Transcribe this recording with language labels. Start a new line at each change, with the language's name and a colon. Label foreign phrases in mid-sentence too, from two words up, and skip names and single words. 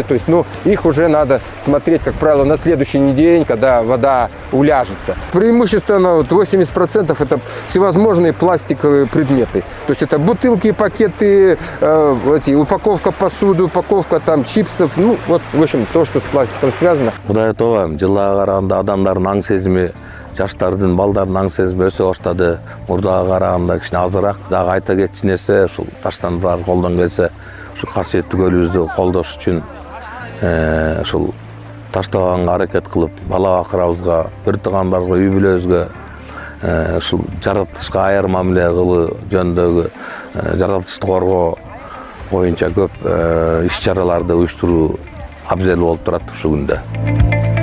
Russian: То есть, ну, их уже надо смотреть, как правило, на следующий день, когда вода уляжется. Преимущественно вот 80% это всевозможные пластиковые предметы. То есть это бутылки, пакеты, упаковка посуды, упаковка там чипсов, ну вот в общем то, что с пластиком связано.
Kyrgyz: Кудай тооба, жылга караганда адамдардын аң сезими, жаштардын, балдардын аң сезими өсө баштады. Мурдага караганда кичине азыраак. Дагы айта кетчү нерсе, ушул таштандырар колдон келсе, ушул касиеттүү көлүбүздү колдош үчүн ушул таштабаганга аракет кылып, бала бакырабызга, бир туугандарга, үй бүлөбүзгө ушул жаратылышка айырма мамиле кылуу жөнүндөгү жаратылышты коргоо боюнча көп иш-чараларды уюштуруу абзел болуп турат ушул күндө.